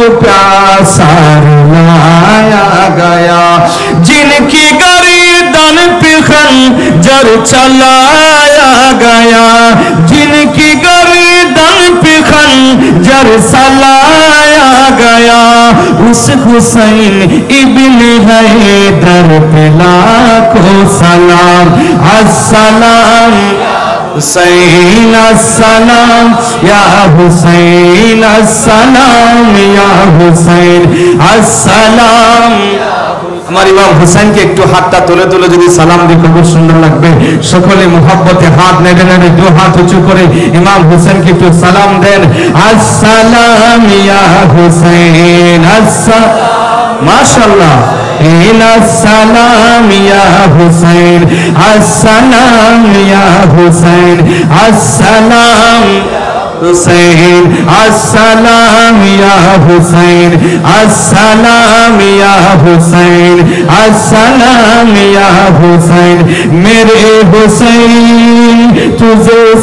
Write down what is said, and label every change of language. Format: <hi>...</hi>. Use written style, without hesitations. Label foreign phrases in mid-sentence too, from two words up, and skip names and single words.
<ur>پیاسا رلایا گیا جن کی گردن پہ خنجر چلایا گیا جن کی گردن پہ خنجر چلایا گیا اس حسین ابن حیدر پہ لاکھوں سلام السلام حسین السلام یا حسین السلام یا حسین السلام</ur> <bn>আমার ইমাম হুসাইনকে একটু হাতটা তুলে তুলে যদি সালাম দিই খুব সুন্দর লাগবে সকলে মুহাব্বতে হাত নেড়ে নেড়ে দু হাত উঁচু করে ইমাম হুসাইনকে একটু সালাম দেন আসসালাম ইয়া হুসাইন আসসালাম মাশাআল্লাহ</bn> <ur>السلام یا حسین السلام یا حسین السلام حسین السلام یا حسین السلام یا حسین السلام یا حسین میرے حسین تجھے</ur>